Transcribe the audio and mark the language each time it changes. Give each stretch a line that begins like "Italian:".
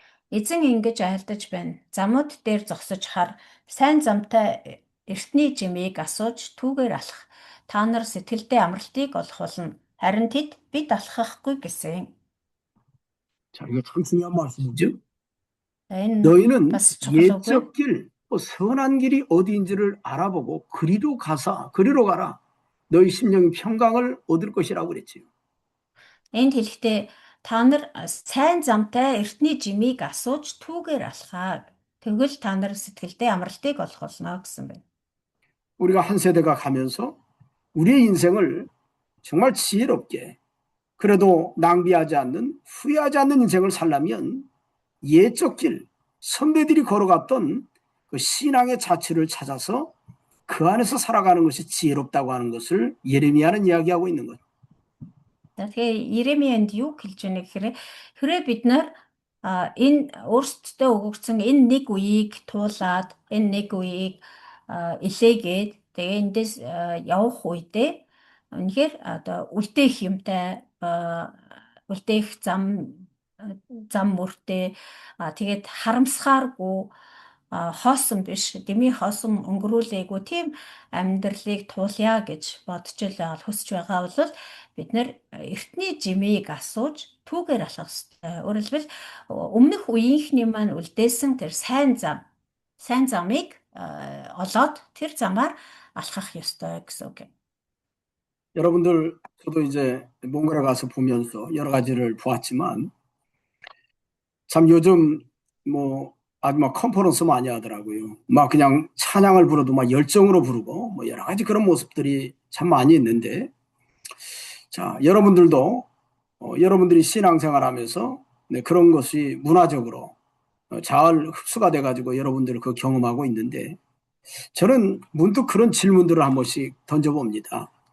Mongolian: Эзэн ингэж айлдаж байна. Замууд дээр зогсож хар сайн замтай эртний жимийг асууж түүгээр алах. Та нар сэтгэлдээ амралтыг олох болно. Харин тэд бид алхахгүй гэсэн.
Korean: 자, 이거 참 중요한 말씀이죠.
Mongolian: Энэ
Korean: 너희는
Mongolian: бас чухал үг.
Korean: 옛적 길, 선한 길이 어디인지를 알아보고 그리로 가라. 너희 심령의 평강을 얻을 것이라고 그랬지요.
Mongolian: Энд хэлэхдээ та нар сайн замтай эртний жимийг асууж түүгээр алхаа. Тэгвэл та нар сэтгэлдээ амралтыг олох болно гэсэн байна.
Korean: 우리가 한 세대가 가면서 우리의 인생을 정말 지혜롭게 그래도 낭비하지 않는 후회하지 않는 인생을 살려면 옛적 길, 선배들이 걸어갔던 그 신앙의 자취를 찾아서 그 안에서 살아가는 것이 지혜롭다고 하는 것을 예레미야는 이야기하고 있는 거죠.
Mongolian: Тэгэхээр Иеремиянд юу хэлж байна гэхээр хэрэг бид нар энэ өөрсдөө өгөгдсөн энэ нэг үеийг туулаад энэ нэг үеийг илээгээд тэгээ эндээс явах үедээ үнэхээр одоо үлдээх юмтай үлдээх зам мөртэй тэгээд харамсахааргүй хоосон биш, дэмий хоосон өнгөрүүлээгүй тийм амьдралыг туулъя гэж бодож хүсэж байгаа бол бид нэр эртний жимийг асууж түүгээр алхах ёстой. Өөрөөр хэлбэл өмнөх үеийнхний маань үлдээсэн тэр сайн замыг олоод тэр замаар алхах ёстой гэсэн үг юм.
Korean: 여러분들, 저도 이제 몽골에 가서 보면서 여러 가지를 보았지만, 참 요즘 아주 막 컨퍼런스 많이 하더라고요. 막 그냥 찬양을 불러도 막 열정으로 부르고, 뭐 여러 가지 그런 모습들이 참 많이 있는데, 자, 여러분들도, 여러분들이 신앙생활 하면서 그런 것이 문화적으로 잘 흡수가 돼가지고 여러분들 그 경험하고 있는데, 저는 문득 그런 질문들을 한 번씩 던져봅니다.